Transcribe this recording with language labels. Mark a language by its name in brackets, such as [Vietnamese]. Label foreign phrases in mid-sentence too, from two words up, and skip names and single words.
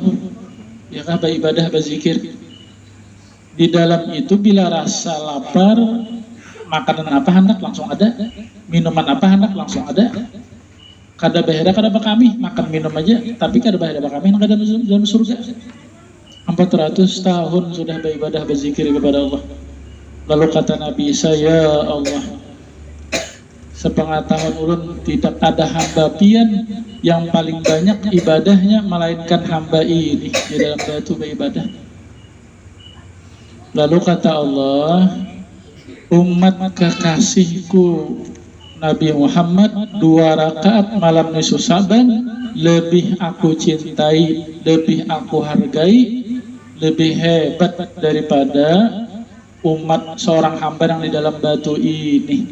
[Banjar] Ya kah, beribadah, berzikir. Di dalam itu bila rasa lapar, makanan apa hendak langsung ada, minuman apa hendak langsung ada. Kada bahaya kada kami makan minum aja, tapi kada bahaya kami hendak ada dalam surga. 400 tahun sudah beribadah, berzikir kepada Allah. Lalu kata Nabi Isa, ya Allah, sepengetahuan ulun tidak ada hamba pian yang paling banyak ibadahnya melainkan hamba ini di dalam batu beribadah. Lalu kata Allah, umat kekasihku Nabi Muhammad 2 rakaat malam nisfu Sa'ban lebih aku cintai, lebih aku hargai, lebih hebat daripada umat seorang hamba yang di dalam batu ini.